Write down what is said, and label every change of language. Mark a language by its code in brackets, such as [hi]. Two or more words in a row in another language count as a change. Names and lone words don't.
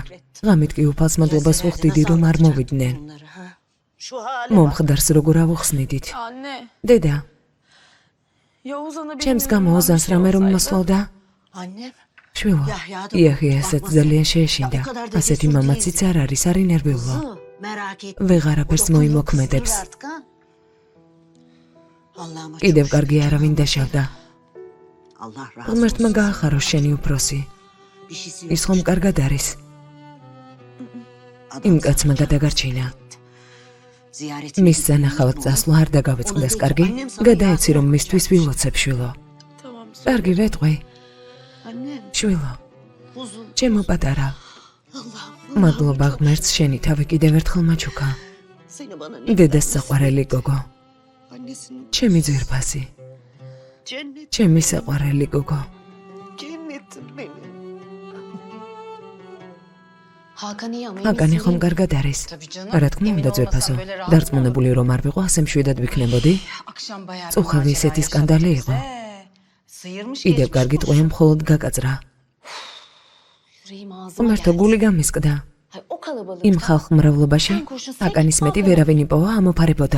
[ka] ღამით კი უფალს მადლობას ვუხდიდი, რომ არ მოვიდნენ. მომხდარს როგორ ავუხსნიდით. [tr] Anne, [ka] დედა, [tr] Yavuz ana [ka] ჩემს გამო ოზანს რამე რომ მოსვლოდა? [tr] Annem [ka] შვილო, იაჰიასაც ძალიან შეეშინდა. ასეთი მამაციც არ არის, არ ინერვიულო. [tr] merak et. [ka] ვეღარაფერს მოიმოქმედებს. [tr] Artık ha? Allah'ıma [ka] კიდევ კარგი არავინ დაშავდა. [tr] Allah razı [ka] ღმერთმა გაახარო შენი უფროსი. [tr] Bir şeysi [ka] ის ხომ კარგად არის. იმ კაცმა გადაგარჩინა. [tr] ziyaret [ka] მის სანახავად წასვლა არ დაგავიწყდეს, კარგი? გადაეცი რომ მისთვის ვილოცებ, შვილო. [tr] tamam. [ka] კარგი ვეტყვი, [tr] Annem [ka] შვილო, [tr] uzun [ka] ჩემო პატარა. [tr] Allah'ım [ka] მადლობა ღმერთს შენი თავი კიდევ ერთხელ მაჩუქა. [tr] seni bana ne [ka] დედას საყვარელი გოგო, [tr] annesinin [ka] ჩემი ძვირფასი. [tr] cennet. [ka] ჩემი საყვარელი გოგო. [tr] Cennetim benim. [ka] Hagani ხომ კარგად არის? რა თქმა უნდა ძვირფასო. დარწმუნებული რომ არ ვიყო, ასე მშვიდად ვიქნებოდი. წუხავი ესეთი სკანდალი იყო. კიდევ კარგი ტყვია მხოლოდ გაკაწრა. უმერთო გული გამისკდა. იმ ხალხმრავლობაში აკანის მეტი ვერავინ იპოვა ამოფარებოდა.